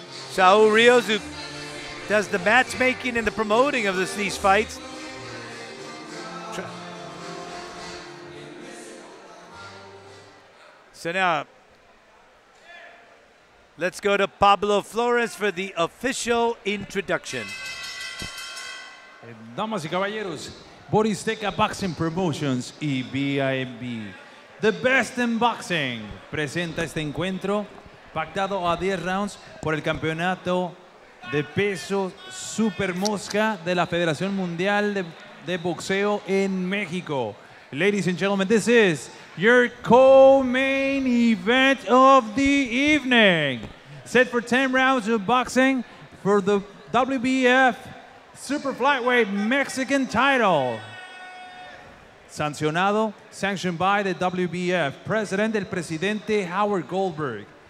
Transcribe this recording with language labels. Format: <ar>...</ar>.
<en>Saul Rios, who does the matchmaking and the promoting of these fights. So now, let's go to Pablo Flores for the official introduction.</en> <es>Damas y caballeros, Boristeca Boxing Promotions y BIB, The Best in Boxing, presenta este encuentro pactado a 10 rounds por el campeonato de peso super mosca de la Federación Mundial de Boxeo en México.</es> <en>Ladies and gentlemen, this is your co-main event of the evening. Set for 10 rounds of boxing for the WBF Super Flyweight Mexican title. Sanctioned by the WBF President,</en> <es>el presidente</es> <en>Howard Goldberg.</en>